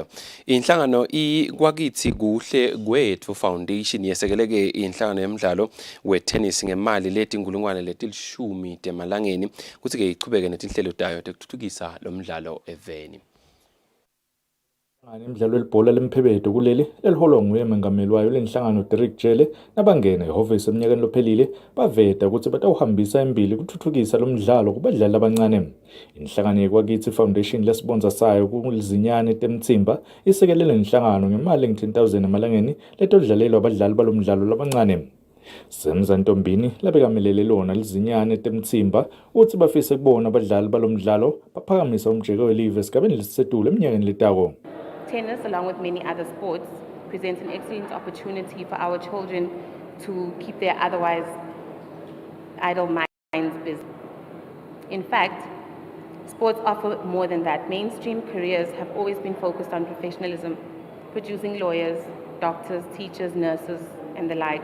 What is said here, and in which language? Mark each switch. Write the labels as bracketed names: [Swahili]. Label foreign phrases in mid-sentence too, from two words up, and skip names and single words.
[Swati] Inhlangano ikwakithi kuhle kwethu foundation yesekeleke inhlangano yemidlalo we-tennis ngemali letingulungwane letilishumi temalangeni kuthi ke ichubeke netinhlelo tayo tekuthuthukisa lo mdlalo eveni. Imidlalo welibhola lemphebedo kuleli eliholwa nguye mengameli wayo lenhlangano Derek Jele nabangena ehhovisi eminyakeni lophelile baveta ukuthi batawuhambisa embili kuthuthukisa lo mdlalo kubadlali abancane. Inhlangano yekwakithi Foundation lesibonza sayo kuzinyane Tindzaba isekelele inhlangano ngemali engu-10,000 emalangeni letodlalelwa abadlali balomdlalo labancane. Semza Ntombini labekamelele lona lizinyane Tindzaba uthi bafise kubona abadlali balomdlalo baphakamisa umjeko welive esigabeni lesisetulu eminyakeni letako. [English] Tennis, along with many other sports, presents an excellent opportunity for our children to keep their otherwise idle minds busy. In fact, sports offer more than that. Mainstream careers have always been focused on professionalism, producing lawyers, doctors, teachers, nurses, and the like.